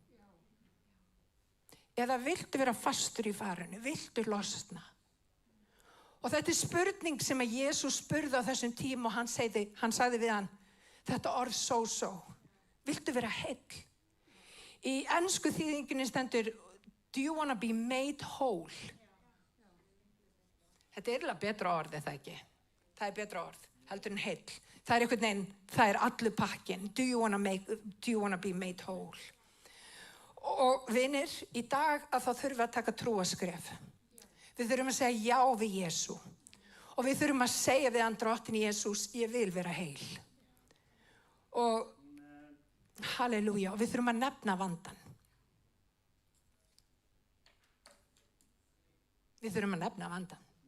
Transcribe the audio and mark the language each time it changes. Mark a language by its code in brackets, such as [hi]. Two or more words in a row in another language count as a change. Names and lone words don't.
[is] Eða viltu vera fastur í farinu? Viltu losna? Og þetta er spurning sem að Jesús spurði á þessum tíma og hann sagði við hann, þetta orð so. Viltu vera heill? Í ensku þýðingunni stendur, [en] do you want to be made whole? [is] Þetta er eiginlega betra orð, eða ekki? Það er betra orð, heldur en heill. Það er einhvern veginn, það er allur pakkinn. [en] Do you want to be made whole? [is] Og vinir, í dag að þá þurfum við að taka trúarskref. Við þurfum að segja já við Jesú. Og við þurfum að segja við hann, Drottinn Jesús, ég vil vera heil. Og halleluja, og við þurfum að nefna vandann. Við þurfum að nefna vandann.